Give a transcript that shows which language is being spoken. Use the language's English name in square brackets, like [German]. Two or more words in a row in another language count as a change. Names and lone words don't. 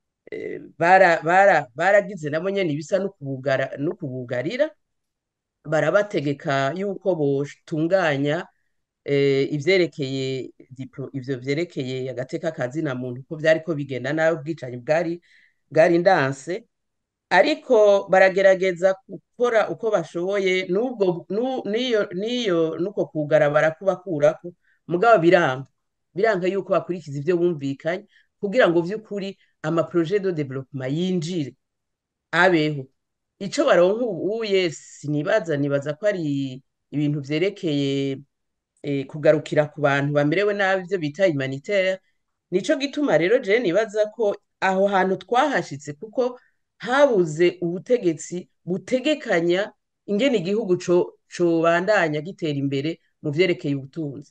[Rundi] baragize nabo nyene ibisa no kubugarira, barabategeka yuko botunganya ivyo vyerekeye agateka kazina muntu, ko vyariko bigenda nabi, ubwicanyi bwari ndanse, ariko baragerageza gukora uko bashoboye, nuko kugara barakubakurako, mugabo biranga yuko bakurikiza ivyo bumvikanye, kugira ngo vy'ukuri ama [French] projet de développement [Rundi] yinjire, abeho. Ico baronka ubuye nibaza ko ari ibintu vyerekeye kugarukira ku bantu bamerewe nabi, ivyo bita humanitaire. Nico gituma rero je nibaza ko aho hantu twahashitse, kuko habuze ubutegetsi butegekanya ingene igihugu cobandanya gitera imbere mu vyerekeye ubutunzi.